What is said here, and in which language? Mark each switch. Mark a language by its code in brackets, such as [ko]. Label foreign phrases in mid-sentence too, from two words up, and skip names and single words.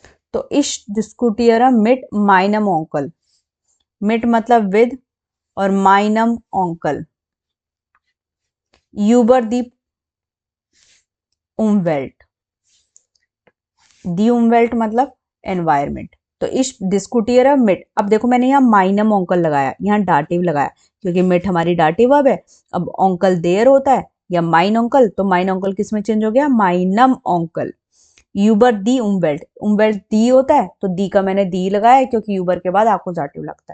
[de] तो ich diskutiere mit meinem Onkel, mit [hi] मतलब विद और [de] meinem Onkel über die Umwelt, die Umwelt [hi] मतलब एनवायरमेंट। तो [de] ich diskutiere mit, [hi] अब देखो मैंने यहाँ [de] meinem Onkel [hi] लगाया, यहाँ डाटिव लगाया क्योंकि मिट हमारी [en] dative verb [hi] है। अब [de] Onkel der [hi] होता है या [de] mein Onkel, [hi] तो [de] mein Onkel [hi] किस में चेंज हो गया, [de] meinem Onkel. über die Umwelt, Umwelt die [hi] होता है तो दी का मैंने दी लगाया क्योंकि यूबर के बाद आपको डाटिव लगता है।